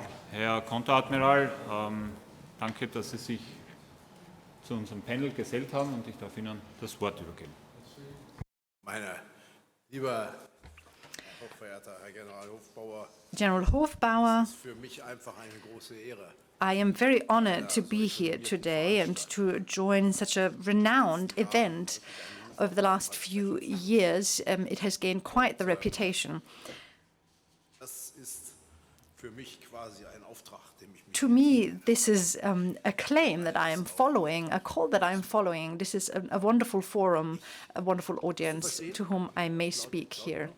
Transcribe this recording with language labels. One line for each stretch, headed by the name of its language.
German: Herr Konteradmiral, danke, dass Sie sich zu unserem Panel gesellt haben und ich darf Ihnen das Wort übergeben. Meine lieber hochverehrter Herr General Hofbauer, General Hofbauer, es ist für mich einfach eine große Ehre.
English: I am very honored to be here today and to join such a renowned event. Over the last few years, it has gained quite the reputation.
German: Das ist für mich quasi ein Auftrag, dem ich mich
English: To me, this is a claim that I am following, a call that I am following. This is a wonderful forum, a wonderful audience to whom I may speak here.